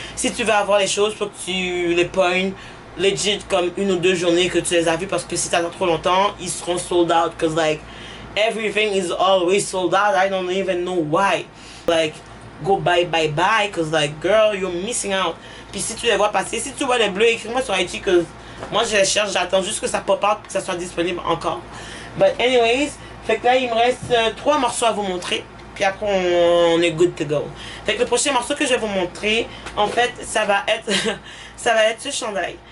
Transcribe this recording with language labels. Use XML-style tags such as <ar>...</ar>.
<fr>Si tu veux avoir les choses, faut que tu les pognes legit comme 1 ou 2 journées que tu les as vus, parce que si t'attends trop longtemps, ils seront</fr> <en>sold out, cause like everything is always sold out. I don't even know why. Like, go buy, cause like girl, you're missing out.</en> <fr>Puis si tu les vois passer, si tu vois les bleus, écris-moi sur IG,</fr> <en>cause</en> <fr>moi je les cherche, j'attends juste que ça pop out, que ça soit disponible encore.</fr> <en>But anyways,</en> <fr>fait que là il me reste 3 morceaux à vous montrer. Puis après on est</fr> <en>good to go.</en> <fr>Fait que le prochain morceau que je vais vous montrer, en fait, ça va être ce chandail.</fr>